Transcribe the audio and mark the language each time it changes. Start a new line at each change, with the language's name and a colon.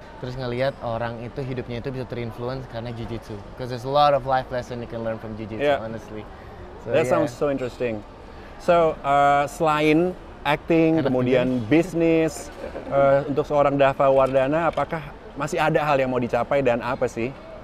Indonesian: Terus ngelihat orang itu hidupnya itu bisa terinfluence karena jiu-jitsu.
English: Because there's a lot of life lesson you can learn from jiu-jitsu, honestly. So, that sounds so interesting.
Indonesian: So, selain acting, kemudian bisnis, untuk seorang Dava Wardana, apakah masih ada hal yang mau dicapai dan apa sih?